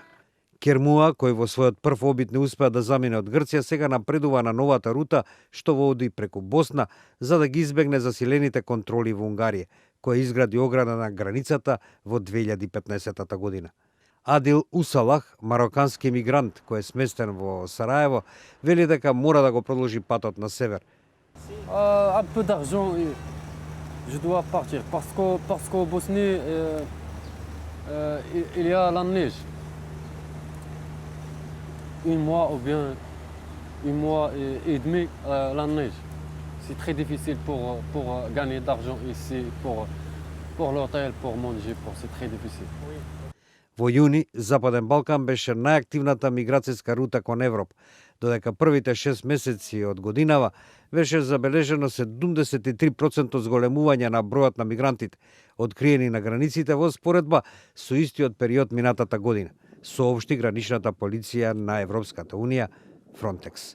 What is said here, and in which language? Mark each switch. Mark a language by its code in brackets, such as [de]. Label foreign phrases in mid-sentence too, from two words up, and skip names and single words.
[mk] Кермуа, кој во својот прв обид не успеа да замине од Грција, сега напредува на новата рута што води преку Босна за да ги избегне засилените контроли во Унгарија, која изгради ограда на границата во 2015 година. Адил Усалах, марокански мигрант кој е сместен во Сараево, вели дека мора да го продолжи патот на север. [fr] Un peu d'argent, je dois partir parce qu'au Bosnie il y a la neige. Un mois ou bien un mois et demi la neige. C'est très difficile pour gagner d'argent ici, pour l'hôtel, pour manger, c'est très difficile. [mk] Во јуни, Западен Балкан беше најактивната миграцијска рута кон Европа, додека првите 6 месеци од годинава беше забележено 73% зголемување на бројот на мигрантите, откриени на границите во споредба со истиот период минатата година, соопшти граничната полиција на Европската унија, Фронтекс.